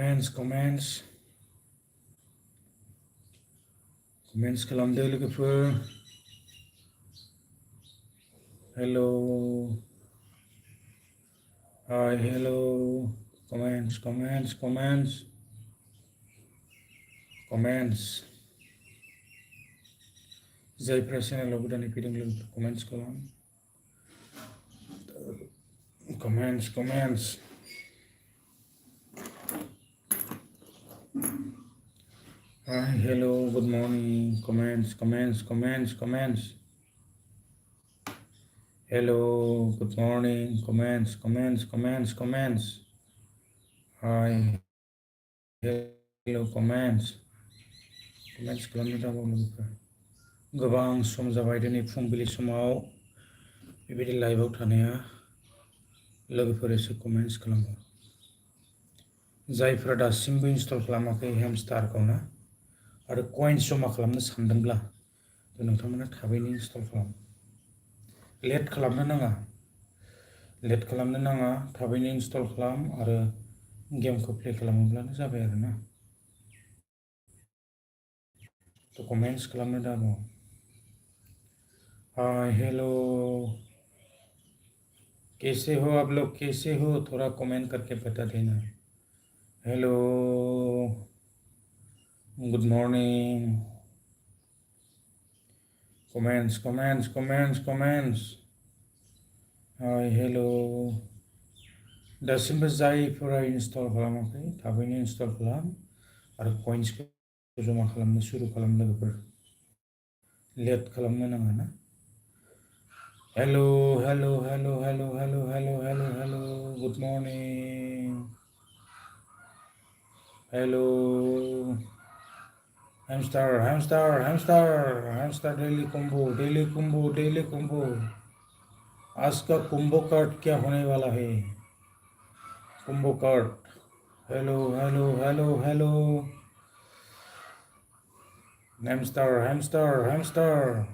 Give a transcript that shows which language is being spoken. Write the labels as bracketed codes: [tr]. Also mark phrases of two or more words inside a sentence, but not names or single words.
[brx] खालामदो लोगोफोर हेल' [en] hi hello' [brx] कमेन्ट्स जायफ्रा चेनेलाव गोदानै फैदों लोगोफोर कमेन्ट्स खालाम कमेन्ट्स [en] Hi, hello, good morning, comments. Hello, good morning, comments. Hi, hello, comments [brx] खालामनो दाबाव लोगोफोर गोबां सम जाबाय दिनै फुंबिलि समाव बेबायदि लाइभआव थानाया लोगोफोर एसे कमेन्ट्स खालामो जायफ्रा दासिमबो इनस्टल खालामाखै हेमस्टारखौ ना आरो कइन्स जमा खालामनो सानदोंब्ला नोंथांमोना थाबैनो इनस्टल खालाम लेट खालामनो नाङा थाबैनो इनस्टल खालाम आरो गेमखौ प्ले खालामोब्लानो जाबाय आरोना तो कमेंट्स खालामनो दाबाव [en] hi hello [hi] कैसे हो आप लोग थोड़ा कमेंट करके बता देना हेलो [en] good morning comments hi hello दासिमबो [brx] जायफोरा इनस्टल खालामाखै थाबैनो इनस्टल खालाम आरो कइन्सखौ जमा खालामनो सुरु खालाम लोगोफोर लेट खालामनो नाङा ना [en] hello good morning hello Hamster daily combo [hi] आज का [en] combo card [hi] क्या होने वाला है [en] combo card hello Hamster